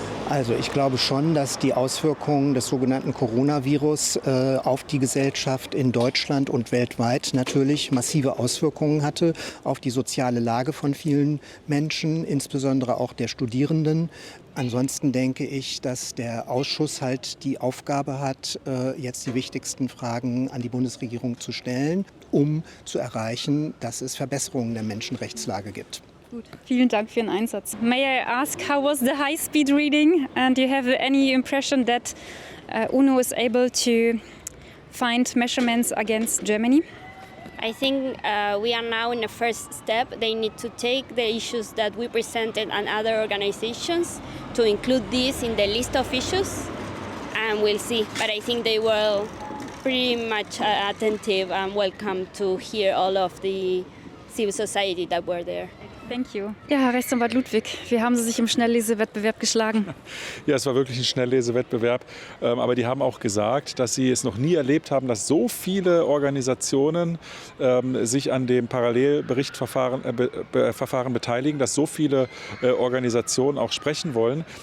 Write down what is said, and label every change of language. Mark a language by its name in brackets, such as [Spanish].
[German] Also ich glaube schon, dass die Auswirkungen des sogenannten Coronavirus auf die Gesellschaft in Deutschland und weltweit natürlich massive Auswirkungen hatte auf die soziale Lage von vielen Menschen, insbesondere auch der Studierenden. Ansonsten denke ich, dass der Ausschuss halt die Aufgabe hat, jetzt die wichtigsten Fragen an die Bundesregierung zu stellen, um zu erreichen, dass es Verbesserungen der Menschenrechtslage gibt. Gut. Vielen Dank für Ihren Einsatz. [English] May I ask, how was the high-speed reading? And do you have any impression that UNO is able to find measurements against Germany? I think we are now in the first step. They need to take the issues that we presented and other organizations to include these in the list of issues, and we'll see. But I think they were pretty much attentive and welcome to hear all of the civil society that were there. Thank you. [German] Ja, Herr Rechtsanwalt Ludwig, wie haben Sie sich im Schnelllesewettbewerb geschlagen? Ja, es war wirklich ein Schnelllesewettbewerb. Aber die haben auch gesagt, dass sie es noch nie erlebt haben, dass so viele Organisationen sich an dem Parallelberichtverfahren beteiligen, dass so viele Organisationen auch sprechen wollen.